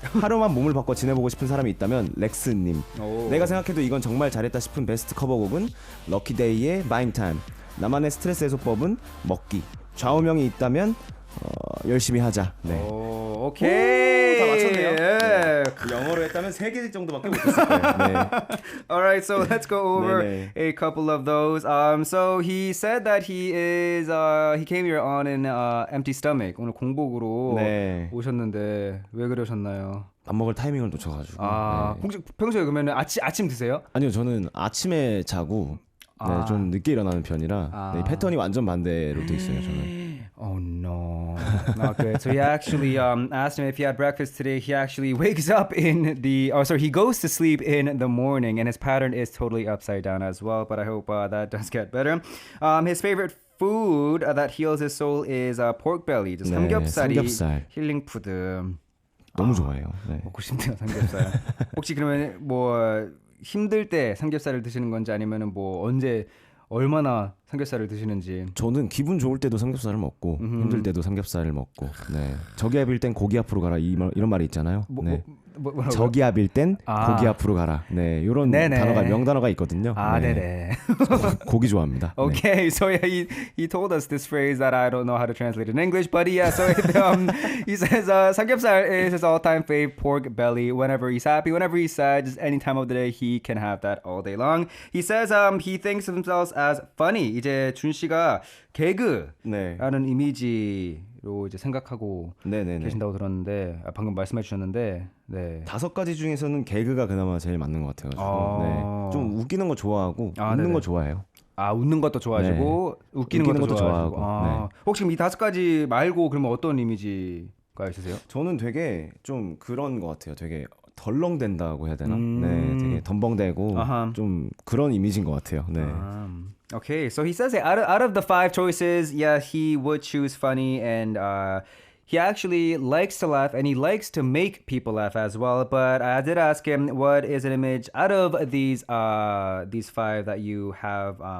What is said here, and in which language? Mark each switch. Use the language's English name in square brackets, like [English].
[Korean] 하루만 몸을 바꿔 지내보고 싶은 사람이 있다면 렉스님. 내가 생각해도 이건 정말 잘했다 싶은 베스트 커버곡은 럭키데이의 마인타임. 나만의 스트레스 해소법은 먹기. 좌우명이 있다면 열심히 하자. 네. [English] 오, 오케이. [Korean] 다 맞췄네요. 네. 영어로 했다면 3개 정도밖에 못했을 거예요. 네. [English] Alright, so let's go over [Korean] 네네. [English] a couple of those. So he said that he came here on an empty stomach. [Korean] 오늘 공복으로 네. 오셨는데 왜 그러셨나요? 밥 먹을 타이밍을 놓쳐가지고. 아, 네. 혹시 평소에 그러면 아침 드세요? 아니요, 저는 아침에 자고 네, 좀 늦게 일어나는 편이라 네, 패턴이 완전 반대로 돼 있어요. 저는. [English] Oh no, not good. So he actually asked him if he had breakfast today. He actually wakes up in the, he goes to sleep in the morning, and his pattern is totally upside down as well. But I hope that does get better. His favorite food that heals his soul is pork belly. [Korean] 네, 삼겹살이 삼겹살. 힐링 푸드. 너무 좋아해요. 네. 먹고 싶네요, 삼겹살. 혹시 그러면 뭐 힘들 때 삼겹살을 드시는 건지 아니면은 뭐 언제 얼마나 삼겹살을 드시는지. 저는 기분 좋을 때도 삼겹살을 먹고 힘들 때도 삼겹살을 먹고. 네. 저기압일 땐 고기 앞으로 가라 이런 말이 있잖아요. 네. 저기압일 땐 고기 앞으로 가라. 네, 이런 단어가 명단어가 있거든요. 네네. 고기 좋아합니다. [English] Okay, 네. So yeah, he told us this phrase that I don't know how to translate in English, but yeah, so he says 삼겹살 is his all-time fave pork belly. Whenever he's happy, whenever he's sad, just any time of the day, he can have that all day long. He says he thinks of himself as funny. [Korean] 이제 준 씨가 개그라는 이미지로 이제 생각하고 계신다고 들었는데 방금 말씀해 주셨는데 네. 5가지 중에서는 개그가 그나마 제일 맞는 것 같아가지고 네. 좀 웃기는 거 좋아하고 웃는 거 좋아해요. 웃는 것도 좋아하시고 웃기는 것도 좋아하시고. 네. 혹시 그럼 이 5가지 말고 그러면 어떤 이미지가 있으세요? 저는 되게 좀 그런 것 같아요. 되게 덜렁댄다고 해야 되나? 네, 되게 덤벙대고 좀 그런 이미지인 것 같아요. 네. [English] Okay, so he says out of the 5 choices, yeah, he would choose funny, and he actually likes to laugh and he likes to make people laugh as well. But I did ask him what is an image out of these 5 that you have.